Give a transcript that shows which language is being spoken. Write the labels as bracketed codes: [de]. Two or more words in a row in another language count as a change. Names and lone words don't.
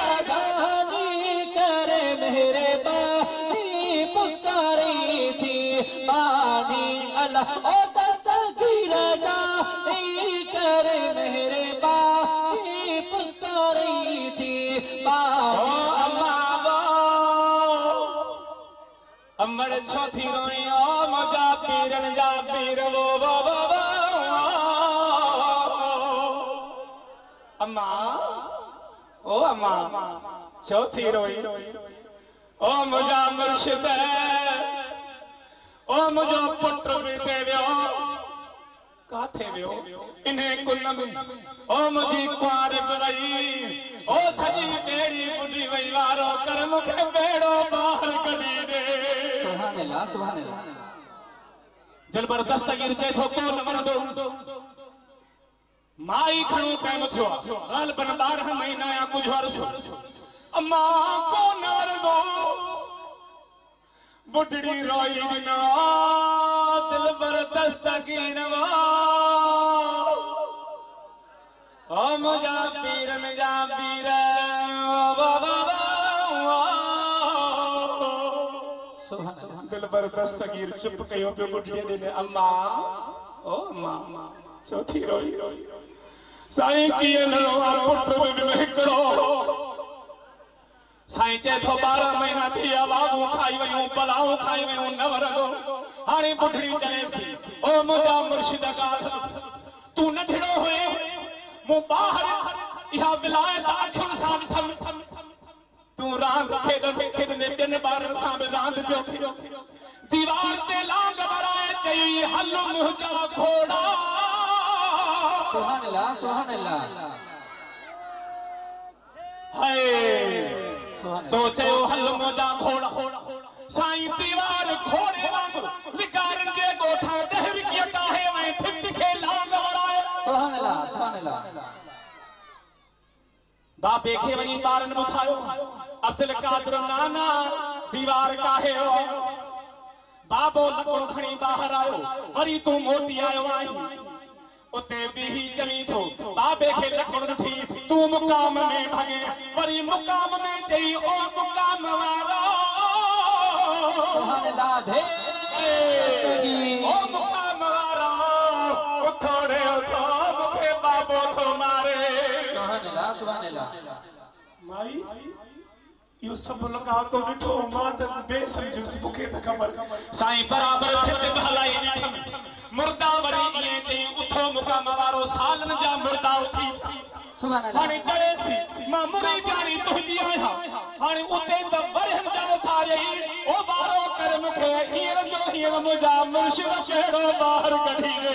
[sd] जानी करे मेहरबानी पुकारी थी बानी अल्लाह ओ दस्तगीर जानी करे मेहरबानी पुकारी थी बानी अमर छोथी रोई ओ मजा पीरन जा पीर वो अम्मा ओ अम्मा चौथी रोई ओ मुझा मुर्शिद ओ मुझो पुत्र भी देव्यो काथे व्यो इन्हें कुल में ओ मुझी कुआर बई ओ सजी बेड़ी बुढ़ी वई वारो कर मुखे बेड़ो बाहर कढी दे [ar] سبحان الله [sd] दिलबर दस्तगीर चे थो को न वरदो माई खणो टाइम थियो गालबन 12 महीना या कुछ वर्ष अम्मा को न वरदो बुढ़ी रोई बिना दिलबर दस्तगीर वा ओ मुझा पीर में जा पीर दिलबर दस्तगीर चुप कयो पे बुढ़ी ने अम्मा ओ अम्मा चौथी रोई साईं किए न रोआ पुत्र में हिकड़ो साईं चे थो 12 महीना थिया बाबू खाई वयूं पलाऊ खाई वयूं न वरदो हाणे बुढ़ी चले सी ओ मुझा मुर्शिद का तू नठड़ो होए मु बाहर इहा विलायत अखियुनि सां ॾिसम तू रांद खेॾंदे ॿियनि ॿारनि सां बि रांद पियो दीवार ते लांग बराए चई हल मुंहिंजा घोड़ा [ar] سبحان الله हाय सुभान [sd] तो चयो हल मुंहिंजा घोड़ा साईं दीवार घोड़े वांगुरु लिकारनि जे ॻोठा ॾहरी कीअं काहे ऐं फिट खे लांग बराए [ar] سبحان الله [sd] बाबे खे वञी ॿारनि ॿुधायो अब्दुल कादिर नाना दीवार काहे हो बाबो लकड़ो खणी ॿाहिरि आयो वरी तूं मोटी आयो आहीं उते बीही चवी थो बाबे खे लकड़ ॾिठी तूं मुकाम में भॻे वरी मुकाम में चई ओ मुकाम वारो [ar] سبحان الله [sd] ओ मुकाम वारो थोड़े उथो मूंखे बाबो थो मारे [ar] سبحان الله [sd] माई यो सब लगा तो ॾिठो मां त बेसमझुसि मूंखे त ख़बर साईं बराबर फिट हलाई मुर्दा वरी इएं चई उथो मुकाम वारो सालनि जा मुर्दा उथी [ar] سبحان الله [sd] हाणे चएसि मां मुरी प्यारी तुंहिंजी आहियां हाणे उते त वरियनि जा उथारियई ओ वारो कर मूंखे हींअर जो हींअर मुंहिंजा मुर्शिद कहिड़ो ॿाहिरि कढी ॾे